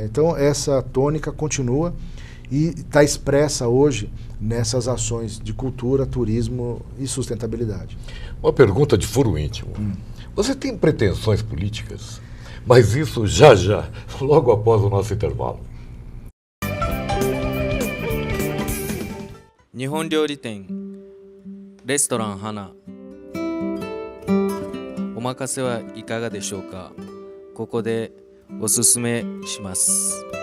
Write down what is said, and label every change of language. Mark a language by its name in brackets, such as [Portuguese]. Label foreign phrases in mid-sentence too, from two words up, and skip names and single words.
[Portuguese] Então essa tônica continua e está expressa hoje nessas ações de cultura, turismo e sustentabilidade. Uma pergunta de foro íntimo. Você tem pretensões políticas? Mas isso já, logo após o nosso intervalo. [Japanese] 日本料理店レストラン花お任せはいかがでしょうか。ここでおすすめします。